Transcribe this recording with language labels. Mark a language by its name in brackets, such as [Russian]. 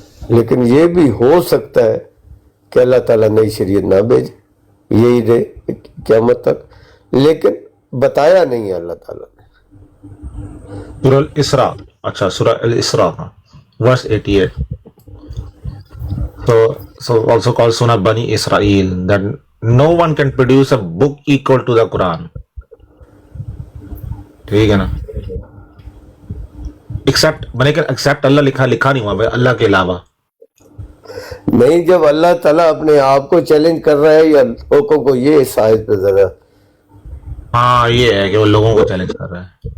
[Urdu] لیکن یہ بھی ہو سکتا ہے کہ اللہ تعالیٰ نئی شریعت نہ بھیجے, یہی رہے قیامت تک, لیکن بتایا نہیں ہے اللہ تعالیٰ نے. سورہ الاسراء, اچھا سورہ الاسراء [English] verse 88. So also called Surah Bani Israel, that no one can produce a book equal to the Quran. [Urdu] ٹھیک ہے نا, ایکسپٹ اللہ لکھا نہیں ہوا بھائی, اللہ کے علاوہ نہیں. جب اللہ تعالیٰ اپنے آپ کو چیلنج کر رہا ہے یا لوگوں کو, یہ اس آیت پہ ذرا, ہاں یہ ہے کہ وہ لوگوں کو چیلنج کر رہا ہے.